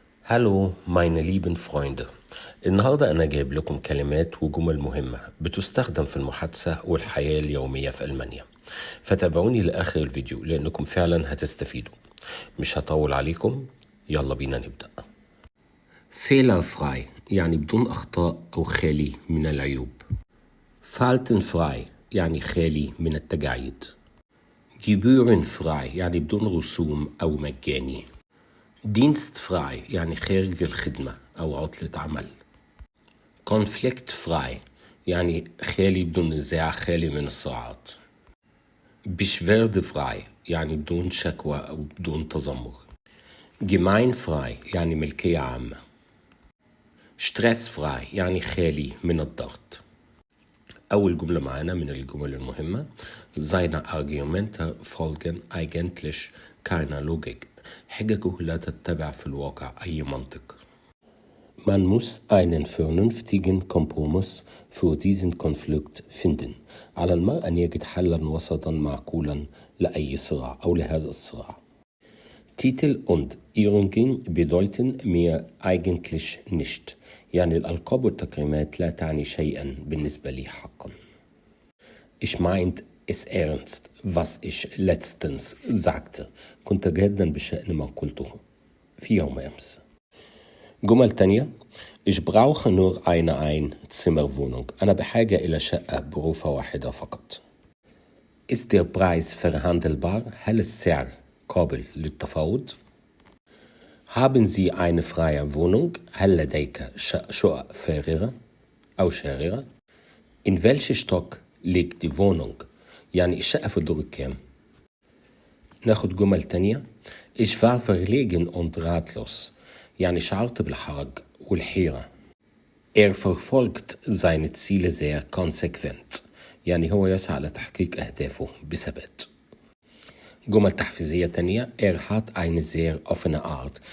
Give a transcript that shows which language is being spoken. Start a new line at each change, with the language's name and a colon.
German: Hallo meine lieben Freunde.
Arabic: النهاردة أنا جايب لكم كلمات وجمل مهمة بتستخدم في المحادثة والحياة اليومية في ألمانيا، فتابعوني لآخر الفيديو لأنكم فعلا هتستفيدوا. مش هطول عليكم، يلا بينا نبدأ. Fehlerfrei يعني بدون أخطاء أو خالي من العيوب. Faltenfrei يعني خالي من التجاعيد. Gebührenfrei يعني بدون رسوم أو مجاني. Dienstfrei يعني خارج الخدمة أو عطلة عمل. Konfliktfrei يعني خالي بدون نزاع، خالي من الصراعات. Beschwerdefrei يعني بدون شكوى أو بدون تذمر. Gemeinfrei يعني ملكية عامة. Stressfrei يعني خالي من الضغط. أول جملة معانا من الجمل المهمة:
German: Seine Argumente folgen eigentlich keiner Logik.
Arabic: حججه لا تتبع في الواقع أي منطق.
German: Man muss einen vernünftigen Kompromiss für diesen Konflikt finden.
Arabic: على المرء أن يجد حلا وسطا معقولا لأي صراع أو لهذا الصراع.
German: Titel und Ehrungen bedeuten mir eigentlich nicht.
Arabic: يعني الألقاب والتكريمات لا تعني شيئا بالنسبة لي حقا.
German: Ich meint es ernst, was ich letztens sagte.
Arabic: كنت جادا بشأن ما قلته في يوم أمس. جمل تانية:
German: Ich brauche nur eine Einzimmerwohnung.
Arabic: أنا بحاجة إلى شقة بغرفة واحدة فقط.
German: Ist der Preis verhandelbar?
Arabic: هل السعر قابل للتفاوض؟
German: Haben Sie eine freie Wohnung?
Arabic: هل لديك شقق فارغة أو شاررة؟
German: In welchem Stock liegt die Wohnung؟
Arabic: يعني الشقة في الدور الكام؟ ناخد جمل تانية:
German: Ich war verlegen und ratlos.
Arabic: يعني شعرت بالحرج والحيرة.
German: verfolgt seine Ziele sehr konsequent.
Arabic: يعني هو يسعى لتحقيق أهدافه بثبات. جمل تحفيزية تانية:
German: hat eine sehr offene Art.